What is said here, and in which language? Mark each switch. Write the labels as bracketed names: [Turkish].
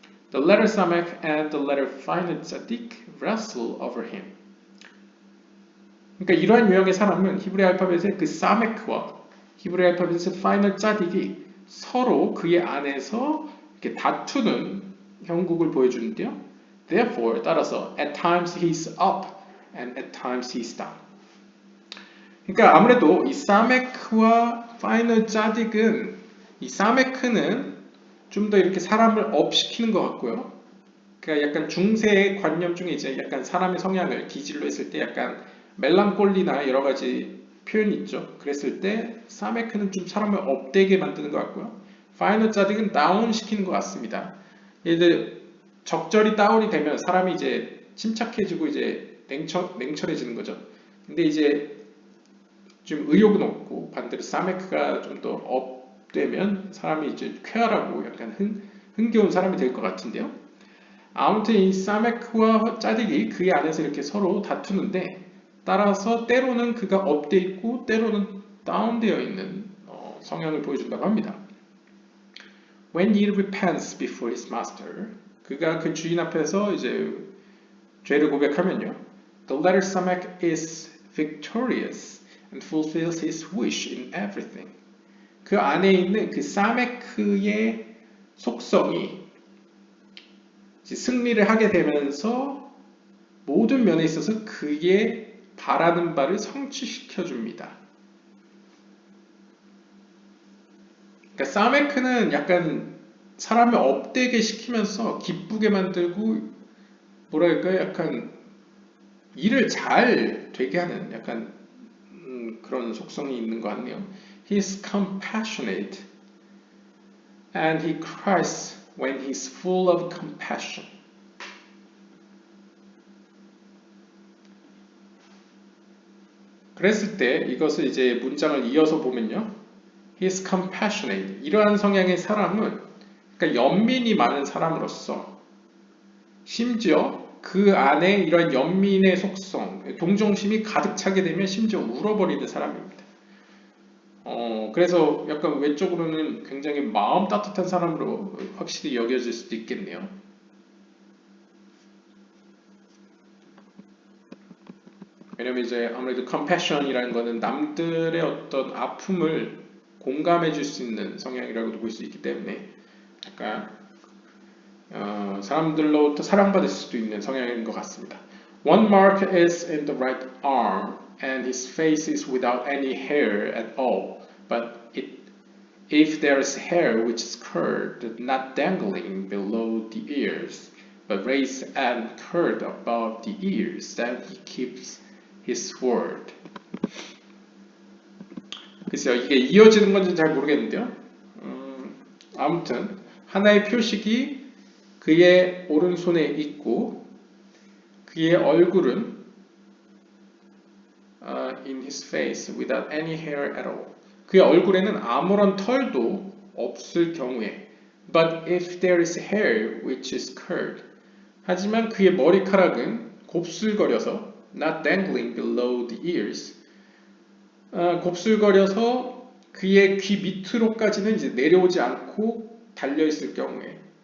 [English] The letter Samek and the letter final tzaddik wrestle over him. [Korean] 그러니까 이러한 유형의 사람은 히브리 알파벳의 그 사메크와 히브리 알파벳의 final tzadik이 서로 그의 안에서 이렇게 다투는 형국을 보여주는데요. [English] Therefore, [Korean] 따라서 [English] at times he's up and at times he's down. [Korean] 그러니까 아무래도 이 사메크와 파이널 짜딕은 이 사메크는 좀 더 이렇게 사람을 업시키는 것 같고요. 그러니까 약간 중세의 관념 중에 이제 약간 사람의 성향을 기질로 했을 때 약간 멜랑콜리나 여러 가지 표현이 있죠. 그랬을 때 사메크는 좀 사람을 업되게 만드는 것 같고요. 파이널 짜딕은 다운 시키는 것 같습니다. 얘들 적절히 다운이 되면 사람이 이제 침착해지고 이제 냉철해지는 거죠. 근데 이제 좀 의욕은 없고 반대로 사메크가 좀 더 업되면 사람이 이제 쾌활하고 약간 흥겨운 사람이 될 것 같은데요. 아무튼 이 사메크와 짜딕이 그 안에서 이렇게 서로 다투는데 따라서 때로는 그가 업돼 있고 때로는 다운되어 있는 성향을 보여준다고 합니다. [English] When he repents before his master, [Korean] 그가 그 주인 앞에서 이제 죄를 고백하면요. [English] The letter Samek is victorious and fulfills his wish in everything. [Korean] 그 안에 있는 그 사메크의 속성이 승리를 하게 되면서 모든 면에 있어서 그의 바라는 바를 성취시켜 줍니다. 그러니까 사메크는 약간 사람을 업되게 시키면서 기쁘게 만들고 뭐랄까요? 약간 일을 잘 되게 하는 약간 그런 속성이 있는 것 같네요. [English] He is compassionate and he cries when he is full of compassion. [Korean] 그랬을 때 이것을 이제 문장을 이어서 보면요. [English] He is compassionate. [Korean] 이러한 성향의 사람은 그러니까 연민이 많은 사람으로서 심지어 그 안에 이러한 연민의 속성, 동정심이 가득 차게 되면 심지어 울어버리는 사람입니다. 그래서 약간 외적으로는 굉장히 마음 따뜻한 사람으로 확실히 여겨질 수도 있겠네요. 왜냐면 이제 아무래도 compassion이라는 거는 남들의 어떤 아픔을 공감해 줄 수 있는 성향이라고도 볼 수 있기 때문에 약간 사람들로부터 사랑받을 수도 있는 성향인 것 같습니다. [English] One mark is in the right arm and his face is without any hair at all. But if there is hair which is curled, not dangling below the ears, but raised and curled above the ears, then he keeps his word. [Korean] 글쎄요, 이게 이어지는 건지 잘 모르겠는데요. 아무튼 하나의 표식이 그의 오른손에 있고 그의 얼굴은 [English] in his face without any hair at all. [Korean] 그의 얼굴에는 아무런 털도 없을 경우에 [English] but if there is hair which is curled [Korean] 하지만 그의 머리카락은 곱슬거려서 [English] not dangling below the ears [Korean] 곱슬거려서 그의 귀 밑으로까지는 이제 내려오지 않고 달려있을 경우에